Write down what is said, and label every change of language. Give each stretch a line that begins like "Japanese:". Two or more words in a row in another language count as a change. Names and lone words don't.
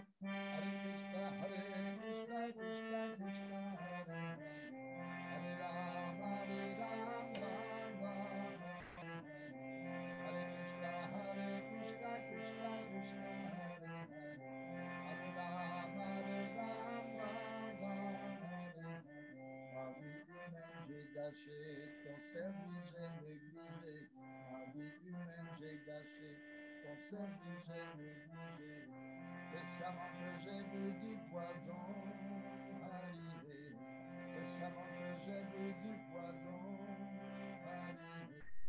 Sanskrit: Hare Krishna, Krishna Krishna, Hare Hare, Hare Ram, Ram Ram, Hare Hare, Hare Krishna, Krishna Krishna, Hare Hare, Hare Ram, Ram Ram, Hare Hare.
French: Ma vie humaine j'ai gâché, ton service j'ai négligé. Ma vie humaine j'ai gâché, ton service j'ai négligé. C'est sciemment que j'ai bu du poison, Hari. C'est sciemment que j'ai bu du poison, Hari.